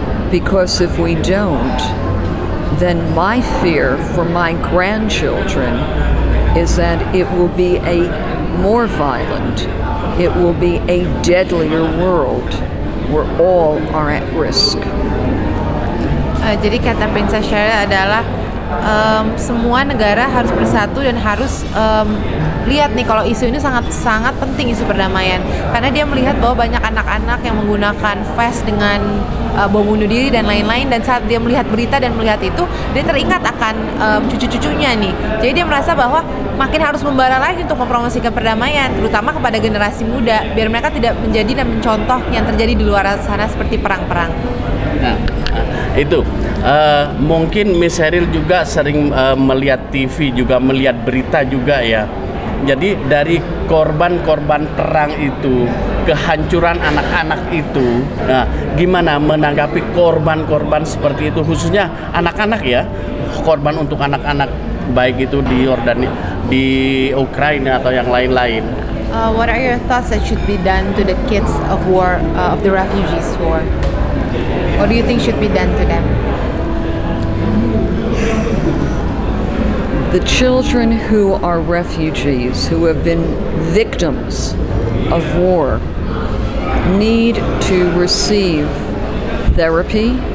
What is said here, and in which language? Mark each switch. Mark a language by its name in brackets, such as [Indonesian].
[English] Because if we don't, then my fear for my grandchildren is that it will be a more violent, it will be a deadlier world where all are at risk. [Indonesian] Jadi kata Princess Sheryl adalah semua negara harus bersatu dan harus lihat nih kalau isu ini sangat penting, isu perdamaian, karena dia melihat bahwa banyak anak-anak yang menggunakan vest dengan bom bunuh diri dan lain-lain, dan saat dia melihat berita dan melihat itu, dia teringat akan cucu-cucunya nih. Jadi dia merasa bahwa makin harus membara lagi untuk mempromosikan perdamaian, terutama kepada generasi muda, biar mereka tidak menjadi dan mencontoh yang terjadi di luar sana seperti perang-perang. Nah, itu mungkin Miss Sheryl juga sering melihat TV, juga melihat berita juga ya. Jadi dari korban-korban perang itu, kehancuran anak-anak itu, nah, gimana menanggapi korban-korban seperti itu, khususnya anak-anak ya, korban untuk anak-anak, baik itu di Yordania, di Ukraina atau yang lain-lain. [English] What are your thoughts that should be done to the kids of war, of the refugees war? What do you think should be done to them? The children who are refugees, who have been victims of war, need to receive therapy.